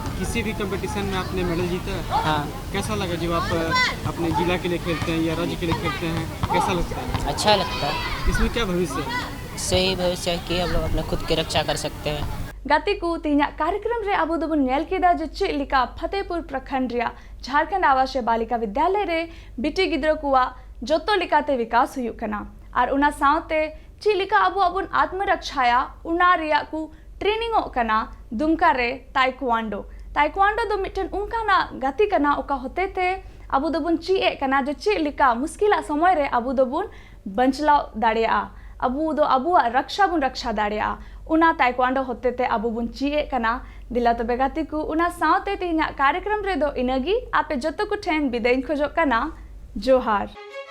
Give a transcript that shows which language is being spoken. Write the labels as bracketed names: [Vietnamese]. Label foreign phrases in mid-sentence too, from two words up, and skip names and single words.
[Hindi] किसी भी कंपटीशन में आपने मेडल जीता है? हाँ। कैसा लगा जब आप अपने जिला के लिए खेलते हैं या राज्य के लिए खेलते हैं, कैसा लगता है? अच्छा लगता है। इसमें क्या भविष्य है? सही भविष्य है कि हम लोग अपने खुद की रक्षा कर सकते हैं। [Santali] गाती को तीन कार्यक्रम रे अबू दोबन नेल केदा जे चिलिका फतेहपुर प्रखंड रिया झारखंड आवासीय बालिका विद्यालय रे बिटी गिद्रो कुआ जोतो लिकाते विकास हुई कना और उना सावते चिलिका अबू अबुन आत्मरक्षाया उना रिया को ट्रेनिंगो कना दुमका रे ताइक्वांडो दो मिटन उनकाना गाती कना ओका होते थे अबू दोबन ची कना जे चिलिका मुश्किला समय रे अबू दोबन बंचलाव दाड़िया अबू दो अबुआ रक्षा बुन रक्षा दाड़िया उना ताइक्वांडो होते थे अबू बुन ची कना दिला तो बेगाती को उना सावते तीना कार्यक्रम रे दो इनगी आपे जतो को ठेन बिदाइन खोजो कना जोहार।